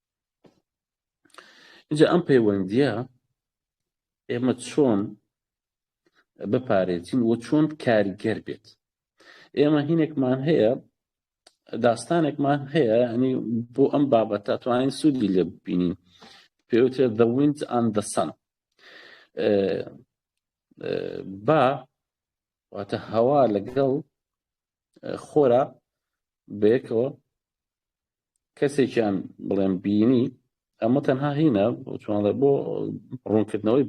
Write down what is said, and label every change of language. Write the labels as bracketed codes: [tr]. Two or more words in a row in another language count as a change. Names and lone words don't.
[ckb] اینجا ئەم پەیوەندیە ئێمە چۆن بپارێزین و چۆن کاریگەر بێت ئێمە هینێکمان هەیە داستانێکمان هەیە ینی بۆ ئەم بابەتە توانین سوودی لێ ببینین پێوترێ [en] the wind and the sun [ckb] با واتە هەوا لەگەڵ خۆرە بەیەکەوە کەسێکیان بڵێن بینی ئەمە تەنها هینە چۆنڵێ بۆ ڕوونکردنەوەی